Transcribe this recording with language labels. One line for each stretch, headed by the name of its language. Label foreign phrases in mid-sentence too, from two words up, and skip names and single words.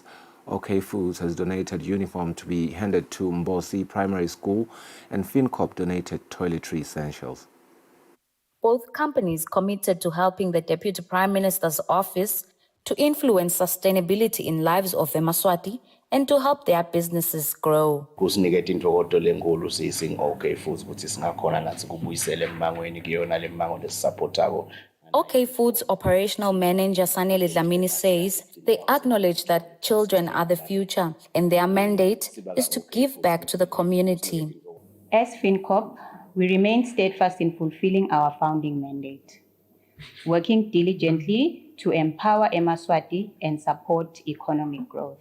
English: OK Foods has donated uniform to be handed to Mbosi Primary School, and FinCorp donated toiletry essentials. Both companies committed to helping the Deputy Prime Minister's office to influence sustainability in lives of the Maswati and to help their businesses grow.
Swati: Kusiniketa intokodo lenkulu sisi OK Foods ukuthi singakhona nathi kubuyisela emangweni kuyona le mango lesupportako.
English: OK Foods operational manager Sanele Dlamini says they acknowledge that children are the future and their mandate is to give back to the community. As FinCorp, we remain steadfast in fulfilling our founding mandate, working diligently to empower Emaswati and support economic growth.